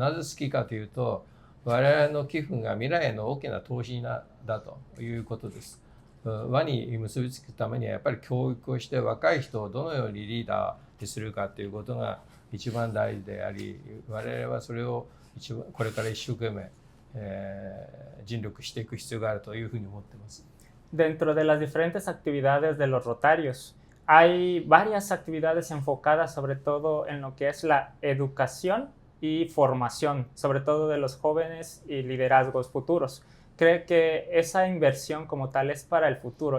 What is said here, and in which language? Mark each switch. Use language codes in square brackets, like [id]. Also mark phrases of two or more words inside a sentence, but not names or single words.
[ja] なぜ好きかというと、我々の寄付が未来への大きな投資だということです。輪に結びつくためにはやっぱり教育をして若い人をどのようにリーダーにするかということが一番大事であり、我々はそれをこれから一生懸命、尽力していく必要があるというふうに思っています。 [es] Dentro de las diferentes actividades de los Rotarios, hay varias actividades enfocadas sobre todo en lo que es la educación y formación, sobre todo de los jóvenes y liderazgos futuros. Cree que esa inversión como tal es para el futuro.